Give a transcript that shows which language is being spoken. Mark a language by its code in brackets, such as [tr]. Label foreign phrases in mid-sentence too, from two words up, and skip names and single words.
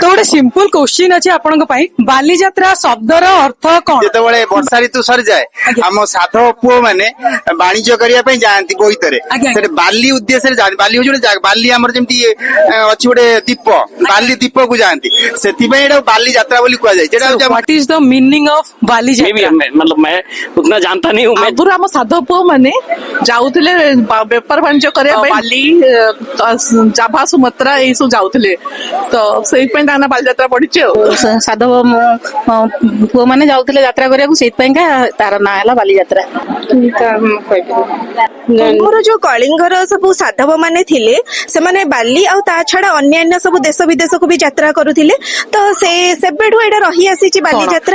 [or] ତ ଗୋଟେ [en] simple question [or] ଅଛି ଆପଣଙ୍କ ପାଇଁ, ବାଲିଯାତ୍ରା ଶବ୍ଦର ଅର୍ଥ କଣ? ଯେତେବେଳେ ବର୍ଷା ଋତୁ ସରିଯାଏ ଆଜ୍ଞା। ଆମ ସାଧବ ପୁଅ ମାନେ ବାଣିଜ୍ୟ କରିବା ପାଇଁ ଯାଆନ୍ତି ବୋଇତରେ, ଆଜ୍ଞା। ସେଠି ବାଲି ଉଦ୍ଦେଶ୍ୟରେ ଯାଆନ୍ତି। ବାଲି ହଉଛି ଗୋଟେ ବାଲି ଆମର ଯେମିତି ଅଛି ଗୋଟେ ଦୀପ, ବାଲି ଦୀପକୁ ଯାଆନ୍ତି, ସେଥିପାଇଁ ଏଇଟା ବାଲି ଯାତ୍ରା ବୋଲି କୁହାଯାଏ। ଯେଟା ହଉଛି [en] What is the meaning of ବାଲିଯାତ୍ରା? [hi] मतलब मैं उतना जानता नहीं हूँ। मैं [or] ଆଗରୁ ଆମ ସାଧବ ପୁଅ ମାନେ ଯାଉଥିଲେ ବେପାର ବାଣିଜ୍ୟ କରିବା ପାଇଁ ବାଲି, ଜାଭା, ସୁମାତ୍ରା ଏଇ ସବୁ ଯାଉଥିଲେ, ତ ସେଇଥିପାଇଁ ତା ନା ବାଲିଯାତ୍ରା ପଡିଛି ଆଉ। ସାଧବ ପୁଅ ମାନେ ଯାଉଥିଲେ ଯାତ୍ରା କରିବାକୁ, ସେଇଥିପାଇଁକା ତାର ନାଁ ହେଲା ବାଲିଯାତ୍ରା। ଆମର ଯୋଉ କଳିଙ୍ଗର ସବୁ ସାଧବ ମାନେ ଥିଲେ, ସେମାନେ ବାଲି ଆଉ ତା ଛଡା ଅନ୍ୟାନ୍ୟ ସବୁ ଦେଶ ବିଦେଶକୁ ବି ଯାତ୍ରା କରୁଥିଲେ, ତ ସେବେଠୁ ଏଇଟା ରହି ଆସିଛି ବାଲିଯାତ୍ରା।